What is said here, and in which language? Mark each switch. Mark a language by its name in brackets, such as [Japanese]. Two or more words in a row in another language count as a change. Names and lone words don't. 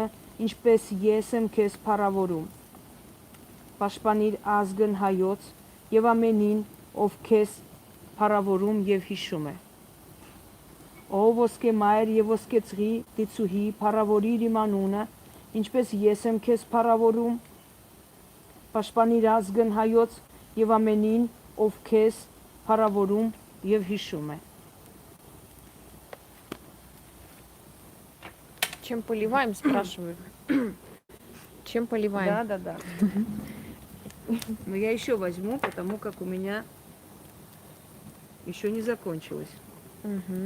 [Armenian] ինչպես ես եմ քեզ փառավորում։ Պաշտպանիր ազգն հայոց եւ ամենին, ով քեզ փառավորում եւ հիշում է։ Ով ոսկե մայր եւ ոսկեցղի դիցուհի, փառավորիր իմ անունը, ինչպես ես եմ քեզ փառավորում։ Պաշտպանիր ազգն հայոց եւ ամենին, ով քեզ փառավորում եւ հիշում է։ [Russian] Чем поливаем, спрашивают. Чем поливаем? Да. Но я еще возьму, потому как у меня еще не закончилось. Мгм.